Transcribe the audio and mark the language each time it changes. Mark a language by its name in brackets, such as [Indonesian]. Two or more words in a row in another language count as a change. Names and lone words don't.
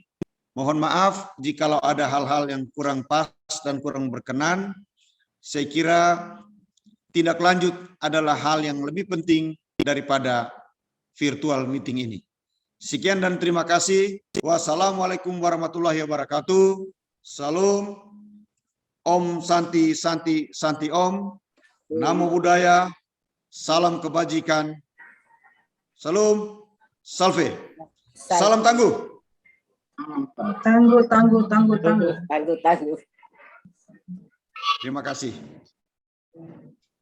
[Indonesian] Mohon maaf jikalau ada hal-hal yang kurang pas dan kurang berkenan. Saya kira tindak lanjut adalah hal yang lebih penting daripada virtual meeting ini. Sekian dan terima kasih. [Arabic] والسلام عليكم ورحمة الله وبركاته. [Sanskrit] Salam. Om Santi Santi Santi Om. [Pali] Namo Buddhaya, [Indonesian] salam kebajikan, salam salve, salam tangguh. Tangguh. Terima kasih.